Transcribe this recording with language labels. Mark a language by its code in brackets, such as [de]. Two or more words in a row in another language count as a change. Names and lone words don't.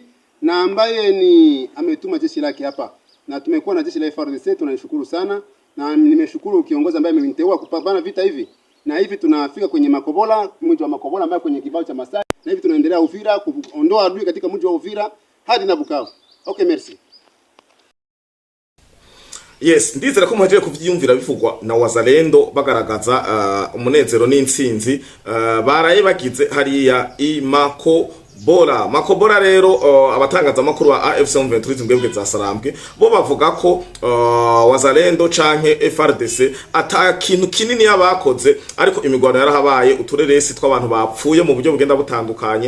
[sw] na ambaye ni ametuma jeshi lake hapa na tumekuwa na jeshi la FARDC tunashukuru sana na nimeshukuru kiongozi ambaye ameniteua kupambana vita hivi, na hivi tunafika kwenye Makobola, mji wa Makobola ambaye kwenye kibao cha Masai, na hivi tunaendelea Uvira kuondoa adui katika mji wa Uvira hadi na Bukavu. [fr] Okay, merci. Yes, [rn] ndizera ko muhaje kuvyumvira bivugwa na wazalendo bagaragaza umunezero n'intsinzi baraye bagize hariya Makobora rero abatangaza makuru ba AFC M23 mbebwe za Sarambwe bo bavuga ko wazalendo canke FRDC ata kintu kinini yabakoze, ariko imigwano yarahabaye, utureresi tw'abantu bapfuye mu buryo bugenda butandukanye.